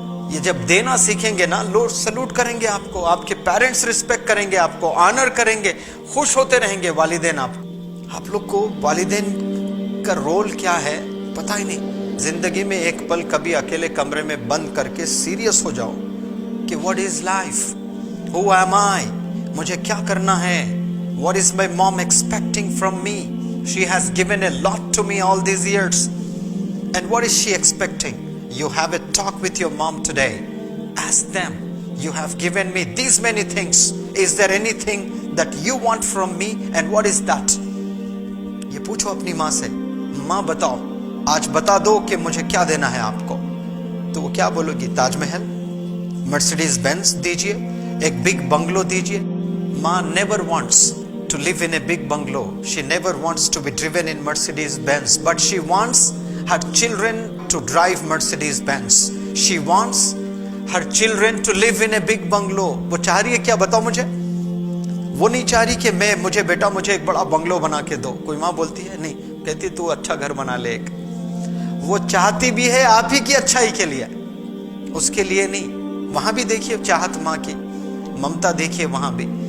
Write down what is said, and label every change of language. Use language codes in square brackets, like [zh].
[ur] یہ جب دینا سیکھیں گے نا، لوگ سلوٹ کریں گے آپ کو، آپ کے پیرنٹس رسپیکٹ کریں گے آپ کو، آنر کریں گے، خوش ہوتے رہیں گے والدین. آپ لوگ کو والدین کا رول کیا ہے پتہ ہی نہیں. زندگی میں ایک پل کبھی اکیلے کمرے میں بند کر کے سیریس ہو جاؤ کہ [en] what is life, who am I, [ur] مجھے کیا کرنا ہے. [en] What is my mom expecting from me. She has given a lot to me all these years. And what is she expecting? You have a talk with your mom today. Ask them, you have given me these many things. Is there anything that you want from me? And what is that? [ur] یہ پوچھو اپنی ماں سے، ماں بتاؤ آج بتا دو کہ مجھے کیا دینا ہے آپ کو. تو وہ کیا بولو گی؟ تاج محل، مرسیڈیز بینز دیجئے، ایک بگ بنگلو دیجئے. [en] ماں never wants to live in a big bungalow. She never wants to be driven in Mercedes Benz, but she wants her children to drive Mercedes Benz. She wants her children to live in a big bungalow. [ur] وہ چاہ رہی ہے کیا بتاؤ مجھے؟ وہ نہیں چاہ رہی کہ مجھے بیٹا مجھے ایک بڑا بنگلو بنا کے دو. کوئی ماں بولتی ہے نہیں، کہتی تو اچھا گھر بنا لے ایک. وہ چاہتی بھی ہے آپ ہی کی اچھائی کے لیے، اس کے لیے نہیں. وہاں بھی دیکھیے چاہت ماں کی، ممتا دیکھیے وہاں بھی.